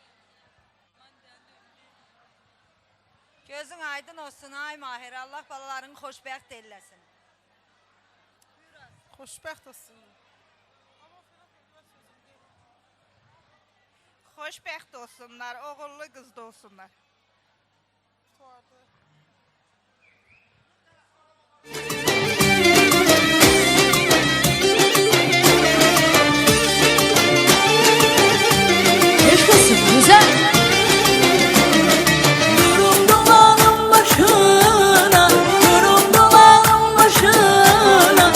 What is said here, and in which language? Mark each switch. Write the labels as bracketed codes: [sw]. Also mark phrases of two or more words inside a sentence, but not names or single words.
[az] Gözün aydın olsun ay Mahir, Allah balalarını xoşbəxt eləsin. Xoşbəxt olsunlar. Xoşbəxt olsunlar, oğullu qızda olsunlar. Eşk olsun, güzel. Durum dolanım başına, durum dolanım başına.